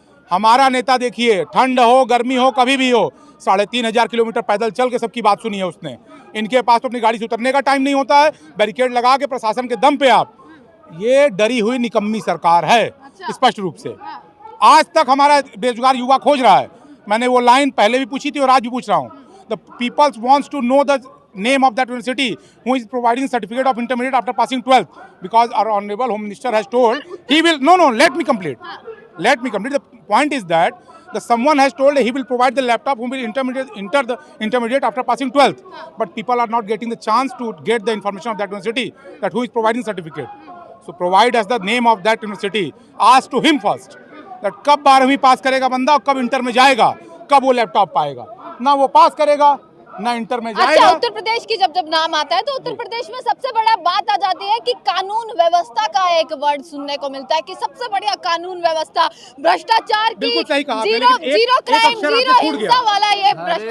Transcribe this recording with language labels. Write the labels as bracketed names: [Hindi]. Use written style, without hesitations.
[Hindi] हमारा नेता देखिए, ठंड हो गर्मी हो कभी भी हो, 3500 किलोमीटर पैदल चल के सबकी बात सुनी है उसने। इनके पास तो अपनी गाड़ी से उतरने का टाइम नहीं होता है, बैरिकेड लगा के प्रशासन के दम पे आप। ये डरी हुई निकम्मी सरकार है, स्पष्ट रूप से। आज तक हमारा बेरोजगार युवा खोज रहा है। मैंने वो लाइन पहले भी पूछी थी और आज भी पूछ रहा हूँ। [English] The peoples wants to know द name of that university who is providing certificate of intermediate after passing 12th, because our honorable home minister has told he will let me complete the point is that the someone has told he will provide the laptop who will enter the intermediate after passing 12th, but people are not getting the chance to get the information of that university, that who is providing certificate. So provide us the name of that university, ask to him first that [Hindi] कब 12वीं पास करेगा बंदा और कब inter में जाएगा, कब वो लैपटॉप पाएगा। ना वो पास करेगा ना इंटर में जाएगा। अच्छा, उत्तर प्रदेश की जब नाम आता है तो उत्तर प्रदेश में सबसे बड़ा बात आ जाती है कि कानून व्यवस्था का एक वर्ड सुनने को मिलता है कि सबसे बढ़िया कानून व्यवस्था, भ्रष्टाचार की जीरो क्राइम जीरो हिंसा वाला ये